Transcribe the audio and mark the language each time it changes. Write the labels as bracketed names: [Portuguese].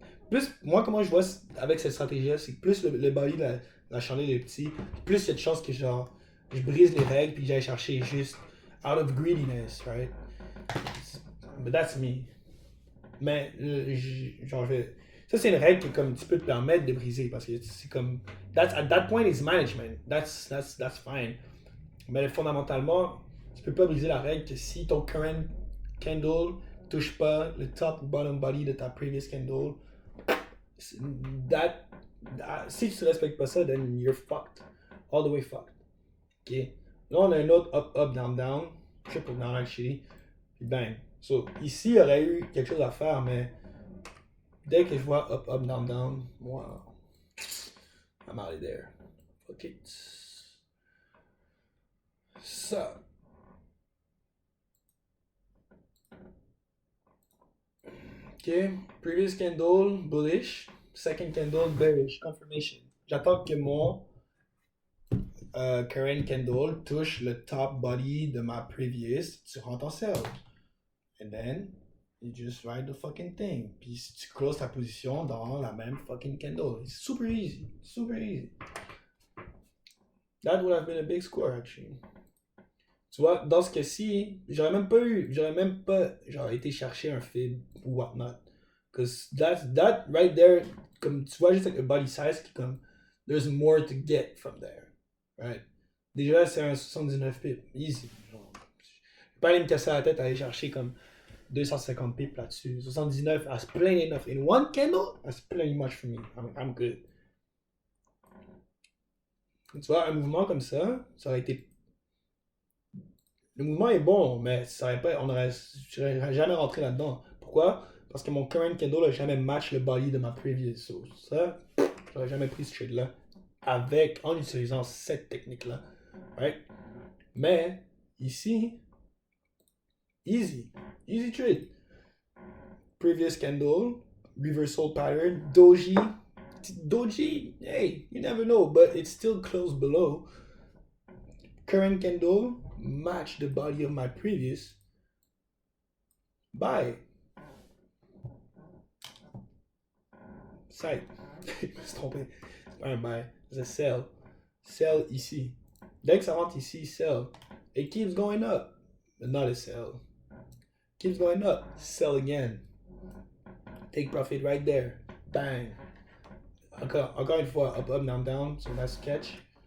[French] plus, moi, comment je vois avec cette stratégie-là, c'est que plus le body, la chandelle est petit, plus il y a de chances que genre, je brise les règles puis que j'aille chercher juste [English] out of greediness, right? But that's me. [French] Mais, genre, ça, c'est une règle qui, comme, tu peux te permettre de briser parce que c'est comme. [English] At that point, it's management. That's fine. [French] Mais fondamentalement, tu peux pas briser la règle que si ton current candle touche pas le top ou bottom body de ta previous candle, that, si tu respectes pas ça, [English] then you're fucked. All the way fucked. [French] Ok? Là, on a un autre up, up, down, down. [English] Triple down, actually. [French] Puis bang. So, ici, il y aurait eu quelque chose à faire, mais dès que je vois up, up, down, down, moi, [English] I'm out of there. Fuck it. [French] Ça. Ok. [English] Previous candle, bullish. Second candle, bearish. [French] Confirmation. J'attends que mon current candle touche le top body de ma previous. Tu rentres en sell. [English] And then, you just ride the fucking thing. [French] Puis si tu closes ta position dans la même fucking candle. [English] It's super easy. Super easy. That would have been a big score, actually. [French] Tu vois, dans ce cas-ci, j'aurais même pas genre, été chercher un fib ou whatnot. [English] Because that right there, [French] comme tu vois juste avec le body size qui comme, [English] there's more to get from there. Right? [French] Déjà, c'est un 79 pips. Easy. Genre, je vais pas aller me casser la tête à aller chercher comme 250 pips là-dessus. [English] 79, that's plenty enough. In one candle, that's plenty much for me. I'm good. [French] Tu vois, un mouvement comme ça aurait été. Le mouvement est bon, mais ça aurait pas, je serais jamais rentré là-dedans. Pourquoi? Parce que mon current candle n'a jamais match le body de ma previous. So, ça, j'aurais jamais pris ce trade-là en utilisant cette technique-là. [English] Right? Mais, ici, easy. Easy trade. Previous candle, reversal pattern, doji. Doji, hey, you never know, but it's still close below. Current candle, match the body of my previous. Buy. Side. [French] Je me suis trompé. C'est pas un buy, c'est sell. Sell ici. Dès que ça rentre ici, sell. [English] It keeps going up, but not a sell. Keeps going up, sell again. Take profit right there. Bang. [French] Encore une fois, [English] up, up, down, down. So that's catch.